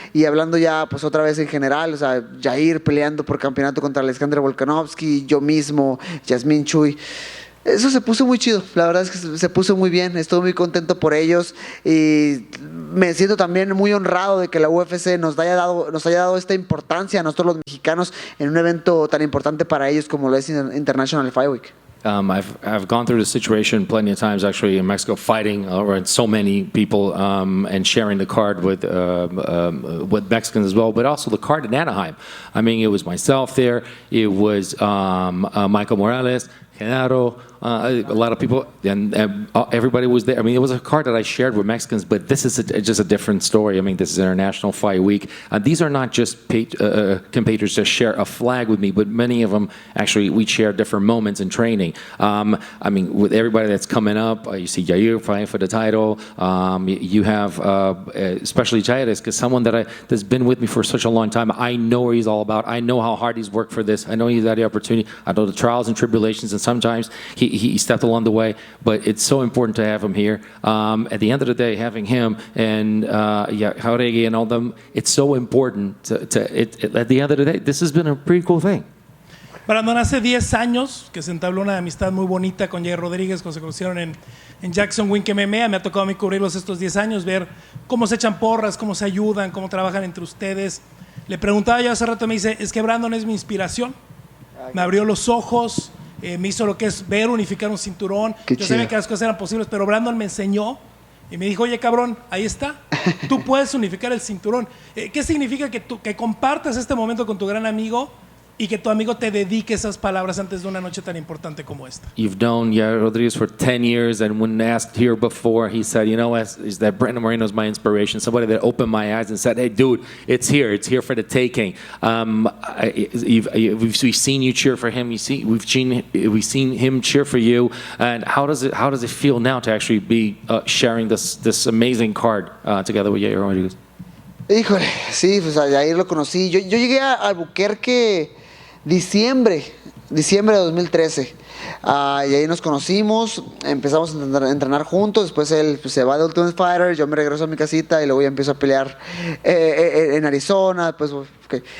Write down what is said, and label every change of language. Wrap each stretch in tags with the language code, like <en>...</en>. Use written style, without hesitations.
<es>Y hablando ya pues otra vez en general, o sea, Jair peleando por campeonato contra Alexandre Volkanovski, yo mismo, Yasmín, Chuy, eso se puso muy chido, la verdad es que se puso muy bien, estoy muy contento por ellos y me siento también muy honrado de que la UFC nos haya dado esta importancia a nosotros los mexicanos en un evento tan importante para ellos como lo es International Fight Week.</es> <en>I've gone through the situation plenty of times actually in Mexico, fighting around so many people and sharing the card with Mexicans as well, but also the card in Anaheim. I mean, it was myself there, it was Michael Morales, Genaro, a lot of people, and everybody was there. I mean, it was a card that I shared with Mexicans, but this is just a different story. I mean, this is International Fight Week. These are not just compatriots that share a flag with me, but many of them actually we share different moments in training. I mean, with everybody that's coming up, you see Jair fighting for the title. You have especially Chaires, because someone that's been with me for such a long time. I know what he's all about. I know how hard he's worked for this. I know he's had the opportunity. I know the trials and tribulations and sometimes he stepped along the way, but it's so important to have him here. At the end of the day, having him and Jauregui and all them, it's so important at the end of the day, this has been a pretty cool thing.</en> <es>Brandon, hace 10 años que se entabló una amistad muy bonita con Jair Rodríguez cuando se conocieron en Jackson Wink MMA. Me ha tocado a mí cubrirlos estos 10 años, ver cómo se echan porras, cómo se ayudan, cómo trabajan entre ustedes. Le preguntaba yo hace rato, me dice, es que Brandon es mi inspiración. Me abrió los ojos, me hizo lo que es ver, unificar un cinturón. Yo sabía que las cosas eran posibles, pero Brandon me enseñó y me dijo, oye cabrón, ahí está, tú puedes unificar el cinturón. ¿Qué significa que compartas este momento con tu gran amigo y que tu amigo te dedique esas palabras antes de una noche tan importante como esta?</es> <en>You've known Jair Rodriguez for 10 years, and when asked here before, he said, you know, is that Brandon Moreno is my inspiration, somebody that opened my eyes and said, hey, dude, it's here for the taking. We've seen you cheer for him, we've seen him cheer for you, and how does it feel now to actually be sharing this amazing card together with Jair Rodriguez?</en> <es>Híjole, sí, pues a Jair lo conocí. Yo llegué a Albuquerque diciembre de 2013. Y ahí nos conocimos, empezamos a entrenar juntos. Después él se va de Ultimate Fighter, yo me regreso a mi casita y luego ya empiezo a pelear en Arizona. Pues, okay.</es>